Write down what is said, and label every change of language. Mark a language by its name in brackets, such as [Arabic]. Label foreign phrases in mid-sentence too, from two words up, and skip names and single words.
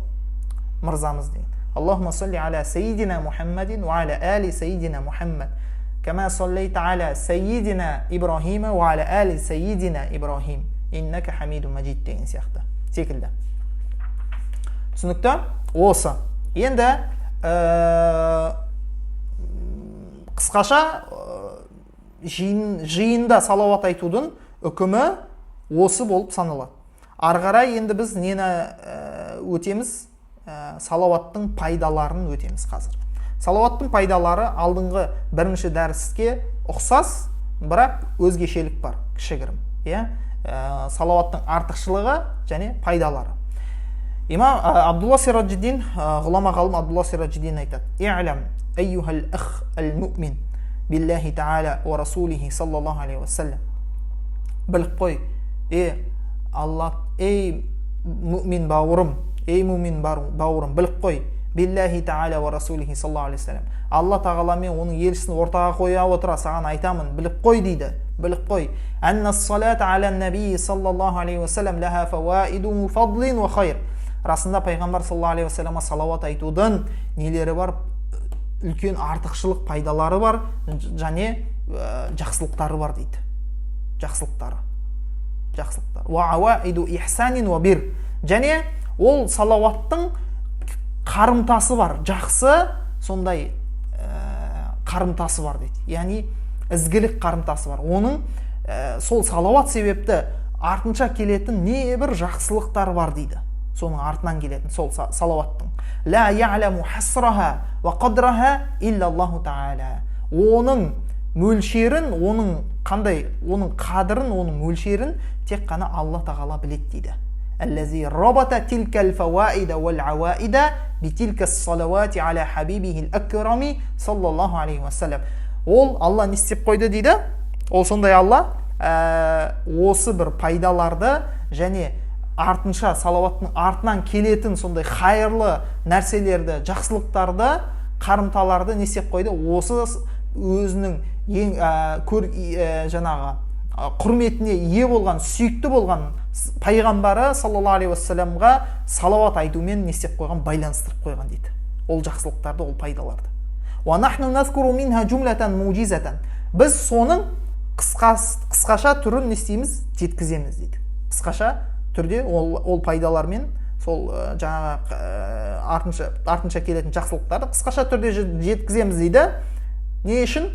[Kazakh] Мырзамыз деген. [Arabic] اللهم صل على سيدنا محمد وعلى آل سيدنا محمد كما صليت على سيدنا إبراهيم وعلى آل سيدنا إبراهيم إنك حميد مجيد [Kazakh] деген сияқты. Секілді. Түсінікті? Осы. Енді қысқаша жиында салауат айтудың үкімі осы болып саналады. Арғарай енді біз нені өтеміз? Салауаттың пайдаларын өтеміз қазір. Салауаттың пайдалары алдыңғы бірінші дәріске ұқсас, бірақ өзгешелік бар, кішігірім. Салауаттың артықшылығы және пайдалары. Имам Абдулла Сираджиддин, ғұлама ғалым Абдулла Сираджиддин айтады: [Arabic] "اعلم أيها الأخ المؤمن بالله تعالى ورسوله صلى الله عليه وسلم." [Kazakh] Біліп қой, Аллах, му'мин бауырым, му'мин бауырым, біліп қой, [Arabic] بالله تعالى ورسوله صلى الله عليه وسلم. [Kazakh] Алла тағала мен оның елшісін ортаға қоя отыра саған айтамын, біліп қой дейді. Біліп қой, [Arabic] أن الصلاة على النبي صلى الله عليه وسلم لها فوائد فضل وخير. [Kazakh] Расында пайғамбар [Arabic] صلى الله عليه وسلم [Kazakh] салауат айтудың нелері бар? Үлкен артықшылық пайдалары бар, және жақсылықтары бар дейді. Жақсылықтары. [Arabic] وعوائد إحسان وبر. [Kazakh] Және ол салауаттың қарымтасы бар, жақсы сондай қарымтасы бар дейді. Яғни ізгілік қарымтасы бар. Оның сол салауат себепті артынша келетін небір жақсылықтар бар дейді. Соның артынан келетін сол салауаттың. [Arabic] لا يعلم حصرها وقدرها إلا الله تعالى. [Kazakh] Оның мөлшерін, оның қадырын, оның мөлшерін тек қана Алла тағала біледі дейді. [Arabic] الذي ربط تلك الفوائد والعوائد بتلك الصلوات على حبيبه الأكرم صلى الله عليه وسلم. [Kazakh] Ол Алла не істеп қойды дейді? Ол сондай Алла осы бір пайдаларды және артынша салауаттың артынан келетін сондай хайырлы нәрселерді, жақсылықтарды, қарымталарды не істеп қойды? Осы өзінің ең жаңағы құрметіне ие болған, сүйікті болған пайғамбары [Arabic] صلى الله عليه وسلم [Kazakh] салауат айтумен не істеп қойған? Байланыстырып қойған дейді. Ол жақсылықтарды, ол пайдаларды. [Arabic] ونحن نذكر منها جملة موجزة. [Kazakh] Біз соның қысқаша түрін не істейміз? Жеткіземіз дейді. Қысқаша түрде ол пайдалармен сол жаңағы артынша келетін жақсылықтарды қысқаша түрде жеткіземіз дейді. Не үшін?